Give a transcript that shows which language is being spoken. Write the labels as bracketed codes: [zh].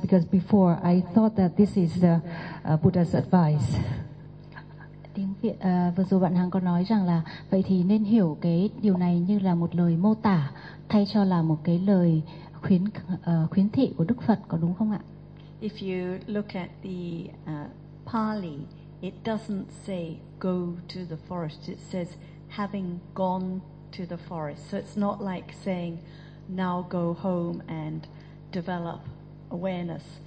[en] Because before I thought that this is the Buddha's advice. [vi] Tiếng vừa rồi bạn Hằng có nói rằng là vậy thì nên hiểu cái điều này như là một lời mô tả thay cho là một cái lời khuyến khuyến thị của Đức Phật, có đúng không ạ? [en] If you look at the Pali, it doesn't say go to the forest. It says having gone to the forest. So it's not like saying now go home and develop awareness.